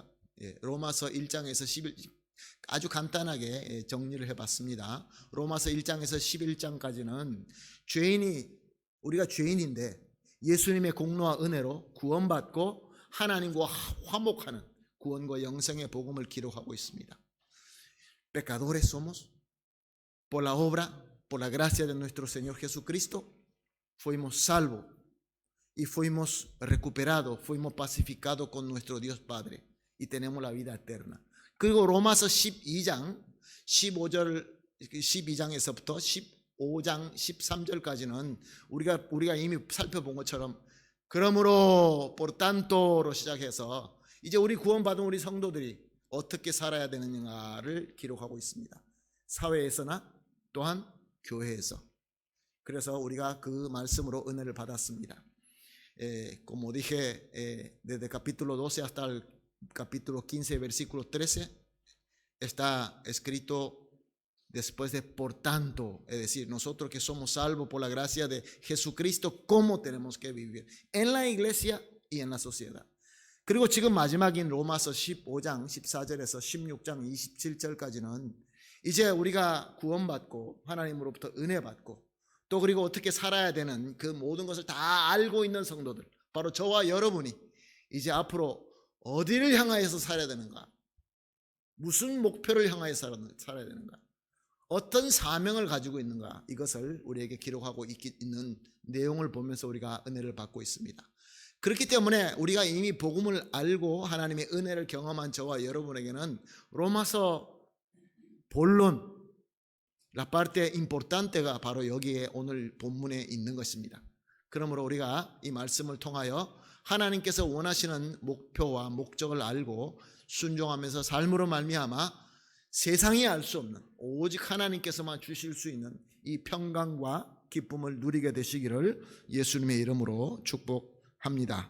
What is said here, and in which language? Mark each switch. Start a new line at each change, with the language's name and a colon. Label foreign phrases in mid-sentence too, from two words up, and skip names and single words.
Korean: 로마서 1장에서 11 아주 간단하게 정리를 해봤습니다. 로마서 1장에서 11장까지는 우리가 죄인인데 예수님의 공로와 은혜로 구원받고 하나님과 화목하는 구원과 영생의 복음을 기록하고 있습니다.
Spanish: Pecadores somos, por la obra, por la gracia de nuestro Señor Jesucristo, fuimos salvos y fuimos recuperados, fuimos pacificados con nuestro Dios Padre y tenemos la vida eterna.
Korean: 그리고 로마서 12장 12장에서부터 15장 13절까지는 우리가 이미 살펴본 것처럼 그러므로
Spanish: por tanto
Korean: 로 시작해서 이제 우리 구원받은 우리 성도들이 어떻게 살아야 되느냐를 기록하고 있습니다. 사회에서나 또한 교회에서. 그래서 우리가 그 말씀으로 은혜를 받았습니다.
Spanish: Como dije, desde capítulo 12 hasta el capítulo 15, versículo 13, está escrito después de por tanto, es decir, nosotros que somos salvos por la gracia de Jesucristo, ¿cómo tenemos que vivir? En la iglesia y en la sociedad.
Korean: 그리고 지금 마지막인 로마서 15장 14절에서 16장 27절까지는 이제 우리가 구원받고 하나님으로부터 은혜 받고 또 그리고 어떻게 살아야 되는 그 모든 것을 다 알고 있는 성도들, 바로 저와 여러분이 이제 앞으로 어디를 향하여서 살아야 되는가, 무슨 목표를 향하여 살아야 되는가, 어떤 사명을 가지고 있는가, 이것을 우리에게 기록하고 있는 내용을 보면서 우리가 은혜를 받고 있습니다. 그렇기 때문에 우리가 이미 복음을 알고 하나님의 은혜를 경험한 저와 여러분에게는 로마서 본론
Spanish: La parte importante
Korean: 가 바로 여기에 오늘 본문에 있는 것입니다. 그러므로 우리가 이 말씀을 통하여 하나님께서 원하시는 목표와 목적을 알고 순종하면서 삶으로 말미암아 세상이 알 수 없는 오직 하나님께서만 주실 수 있는 이 평강과 기쁨을 누리게 되시기를 예수님의 이름으로 축복합니다.